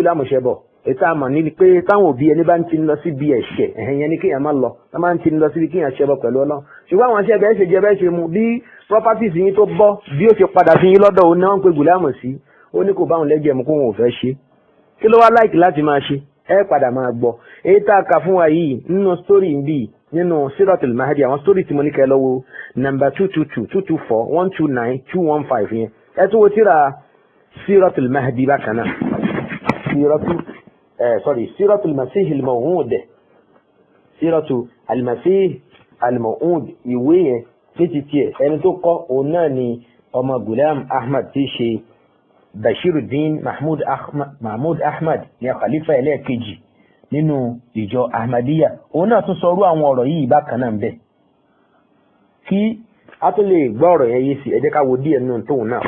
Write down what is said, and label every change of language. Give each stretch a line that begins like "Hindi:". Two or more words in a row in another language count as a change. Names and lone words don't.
Yoruba: Ghulam ṣe bọ̀ ètò àmọ̀ ní pé táwọn òbí ẹni bá ń ti lọ síbi ẹ̀ṣẹ̀ ẹ̀yẹn ni kéèyàn má lọ tá máa ń ti lọ síbi kéèyàn ṣẹbọ pẹ̀lú Ọlọ́run ṣùgbọ́n àwọn aṣẹ́ bẹ́ẹ̀ ṣe jẹ bẹ́ẹ̀ ṣe mu bí properties yín tó bọ́ bí ó ṣe padà fi yín lọ́dọ̀ òun náà ń pe Ghulam sí ó ní kò bá òun lẹ́jẹ̀ mu kó wọn ò fẹ́ ṣe kí ló wá láìkì láti máa ṣe ẹ padà máa gbọ́ èyí tá a kà fún wa yìí nínú story bíi nínú Siratul Mahdi àwọn story tí mo ní kẹ́ lọ́wọ́ number 222 224 129 215 yẹn ẹ tún wo tíra Siratul Mahdi bákan náà
Arabic: سيرة المسيح الموعود سيرة المسيح الموعود
Yoruba: ìwé yẹn títí tiẹ̀ ẹni tó kọ òun náà ni ọmọ Ghulam Ahmad tí ṣe Bashiruddin Mahmud Ahmad ní khalifa ẹlẹ́ẹ̀kejì nínú ìjọ Ahmadiyya òun náà tún sọ irú àwọn ọ̀rọ̀ yìí bákan náà ń bẹ kí a tó lè gbọ́ ọ̀rọ̀ yẹn yé sí ẹ jẹ́ ká wo díẹ̀ nínú tóun náà